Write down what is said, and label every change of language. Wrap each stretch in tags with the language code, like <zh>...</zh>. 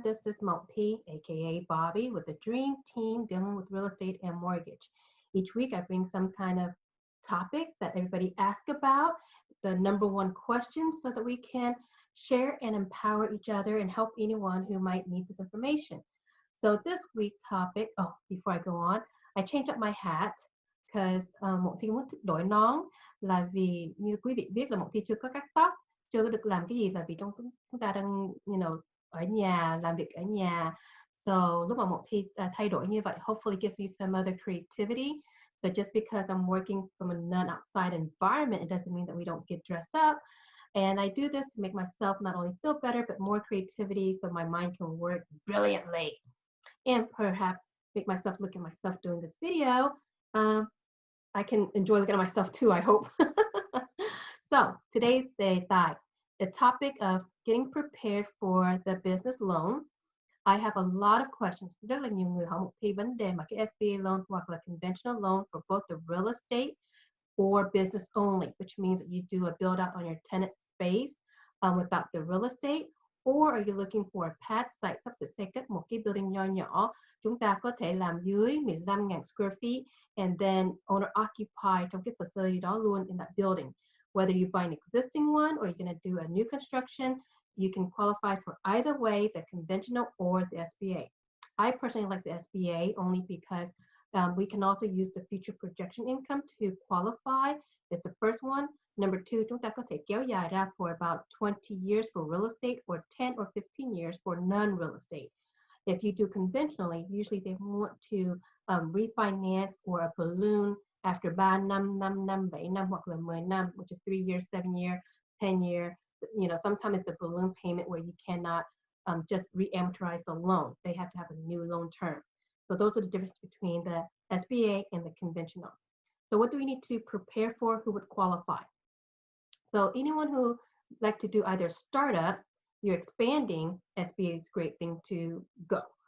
<en>This is MongThy, aka Bobby, with the Dream Team dealing with real estate and mortgage. Each week I bring some kind of topic that everybody asks about, the number one question, so that we can share and empower each other and help anyone who might need this information. So this week's topic, before I go on, I changed up my hat because</en> <vi>MongThy muốn đổi nón là vì như quý vị biết là MongThy chưa có cắt tóc, chưa có được làm cái gì là vì trong chúng ta đang ở nhà làm việc ở nhà.</vi> <en>So</en> <vi>lúc mà một thi thay đổi như vậy,</vi> <en>hopefully gives me some other creativity. So just because I'm working from a non-outside environment, it doesn't mean that we don't get dressed up. And I do this to make myself not only feel better, but more creativity so my mind can work brilliantly. And perhaps make myself look at myself doing this video. Um, I can enjoy looking at myself too, I hope. So today's the topic of getting prepared for the business loan. I have a lot of questions.</en> <vi>Rất là nhiều người hỏi một cái vấn đề mà cái</vi> <en>SBA loan</en> <vi>hoặc là</vi> <en>conventional loan for both the real estate or business only, which means that you do a build out on your tenant space without the real estate. Or are you looking for a pad site,</en> <vi>sắp sửa xây cất một cái building nho nhỏ, chúng ta có thể làm dưới</vi> <en>15.000 square feet and then owner occupy</en> <vi>trong cái facility đó luôn</vi> <en>in that building. Whether you buy an existing one or you're going to do a new construction, you can qualify for either way, the conventional or the SBA. I personally like the SBA only because we can also use the future projection income to qualify. It's the first one. Number two,</en> <vi>chúng ta có thể kéo dài ra</vi> <en>for about 20 years for real estate or 10 or 15 years for non-real estate. If you do conventionally, usually they want to refinance or a balloon after</en> <vi>3 năm, 5 năm, 7 năm hoặc là 10 năm,</vi> <en>which is 3 years, 7 year, 10 year. You know, sometimes it's a balloon payment where you cannot just re-amortize the loan. They have to have a new loan term. So those are the difference between the SBA and the conventional. So what do we need to prepare for? Who would qualify? So anyone who like to do either startup, you're expanding, SBA is a great thing to go.</en>